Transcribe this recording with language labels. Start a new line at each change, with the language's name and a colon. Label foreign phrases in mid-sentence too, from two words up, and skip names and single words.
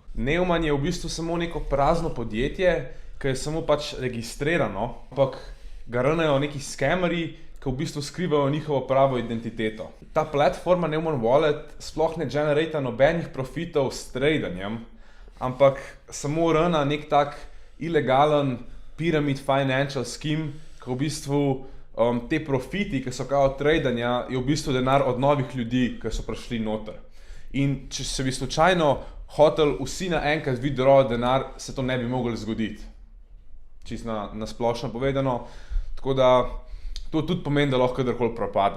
Slovenian: Neumann je v bistvu samo neko prazno podjetje, ki je samo pač registrirano, ampak ga runajo neki scamerji, ki v bistvu skrivajo njihovo pravo identiteto. Ta platforma Neumann Wallet sploh ne generata nobenih profitov s tradanjem, ampak samo runa nek tak ilegalen
English: pyramid financial scheme,
Slovenian: ki v bistvu te profiti, ki so kao tradanja, je v bistvu denar od novih ljudi, ki so prišli noter. In če se bi slučajno hotel vsi naenkrat withdraw denar, se to ne bi moglo zgoditi. Čisto na splošno povedano. Tako da to tudi pomeni, da lahko kadarkoli propade.